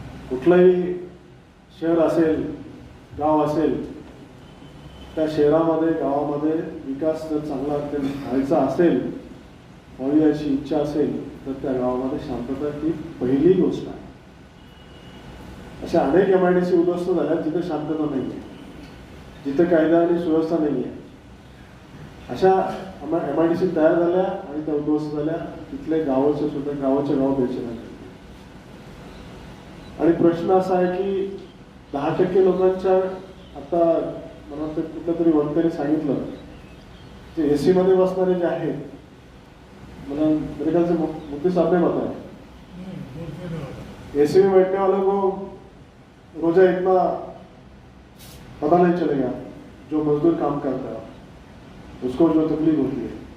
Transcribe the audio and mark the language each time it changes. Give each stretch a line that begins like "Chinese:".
Marathi: कुठलंही शहर असेल, गाव असेल, त्या शहरामध्ये गावामध्ये विकास जर चांगला व्हायचा असेल, व्हावी अशी इच्छा असेल तर त्या गावामध्ये शांतता ही पहिली गोष्ट आहे. अशा अनेक MIDC उद्ध्वस्त झाल्या जिथे शांतता नाही आहे, जिथे कायदा आणि सुव्यवस्था नाही आहे. अशा MIDC तयार झाल्या आणि त्या उद्ध्वस्त झाल्या. तिथले गावाचे सुद्धा गावाचे गाव बेचैन. आणि प्रश्न असा आहे की 10% लोकांच्या, आता मला वाटतं कुठल्या तरी वक्त्याने सांगितलं, जे AC मध्ये बसणारे जे आहेत, मला
Hindi: मेरे ख्याल से मुफ्ती साहब ने बताया AC में बैठने वालों को रोजा इतना पता नहीं चलेगा, जो मजदूर काम करता है उसको जो तकलीफ होती है.